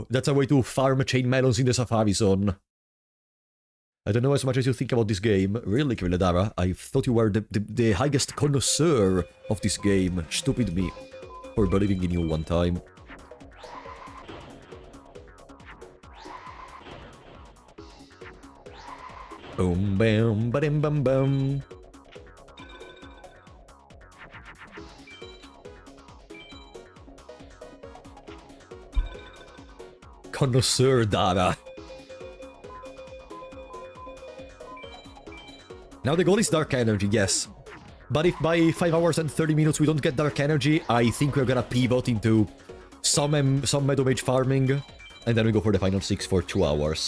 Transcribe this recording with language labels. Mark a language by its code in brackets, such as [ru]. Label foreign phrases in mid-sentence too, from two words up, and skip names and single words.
[en] That's a way to farm chain melons in the Safari Zone. I don't know as much as you think about this game. Really, Krilledara, I thought you were the highest connoisseur of this game. Stupid me. For believing in you one time. Boom, bam, ba-dim, bam, bam. Connoisseur Dara. Now the goal is Dark Energy, yes. But if by 5 hours and 30 minutes we don't get Dark Energy, I think we're gonna pivot into some Meadow Mage farming, and then we go for the final 6 for 2 hours.